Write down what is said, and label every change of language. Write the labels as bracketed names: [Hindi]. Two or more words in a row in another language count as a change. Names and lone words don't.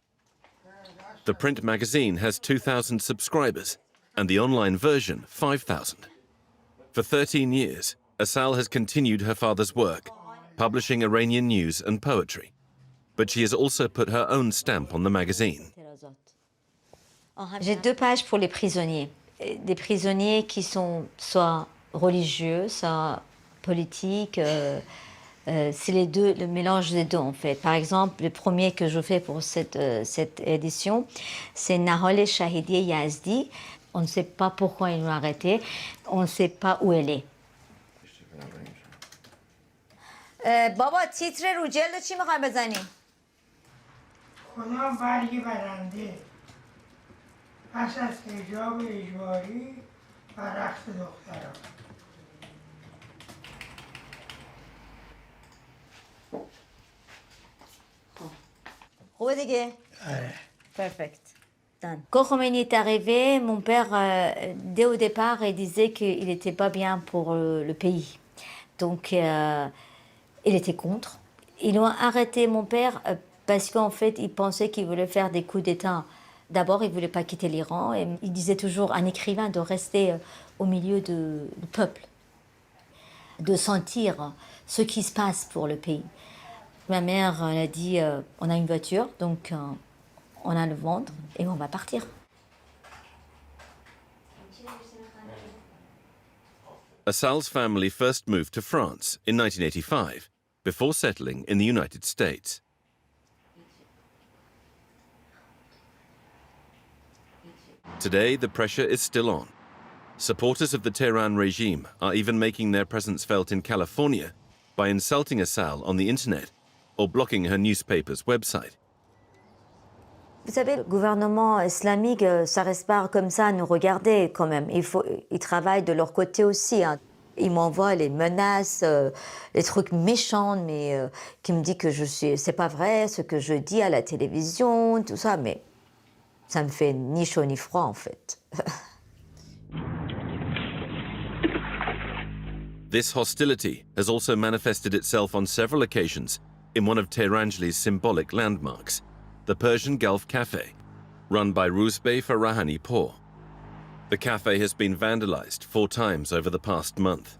[English] The print magazine has 2,000 subscribers and the online version 5,000. For 13 years, Asal has continued her father's work, publishing Iranian news and poetry. But she has also put her own stamp on the magazine. [French] J'ai 2 pages pour les prisonniers. Des prisonniers qui sont soit religieux, soit politiques. C'est les deux, le mélange des deux en fait. Par exemple, le premier que je fais pour cette édition, c'est Nahal Shahidi Yazdi. On ne sait pas pourquoi ils l'ont arrêtée. On ne sait pas où elle est. [Persian] بابا تیتر رو جلد چی میخوای بزنی؟ کدام برگی برنده پس از حجاب اجباری و رقص دختران. خوبه دیگه؟ آره. Perfect. [French] Quand Khomeini est arrivé, mon père, dès au départ, il disait qu'il n'était pas bien pour le pays. Donc, il était contre. Ils l'ont arrêté, mon père, parce qu'en fait, il pensait qu'il voulait faire des coups d'État. D'abord, il ne voulait pas quitter l'Iran. Et il disait toujours, un écrivain doit rester au milieu du peuple, de sentir ce qui se passe pour le pays. Ma mère elle a dit, on a une voiture, donc on a le vendre et on va partir. [English] Asal's family first moved to France in 1985, before settling in the United States. Today, the pressure is still on. Supporters of the Tehran regime are even making their presence felt in California by insulting Asal on the internet or blocking her newspaper's website. [French] Vous savez, le gouvernement islamique, ça reste pas comme ça à nous regarder quand même. Ils travaillent de leur côté aussi. Hein. Ils m'envoient les menaces, les trucs méchants, mais qui me disent que c'est pas vrai ce que je dis à la télévision, tout ça, mais ça me fait ni chaud ni froid en fait. [English] This hostility has also manifested itself on several occasions in one of Tehran's symbolic landmarks, the Persian Gulf Cafe, run by Ruzbeh Farahani Pour. The cafe has been vandalized 4 times over the past month.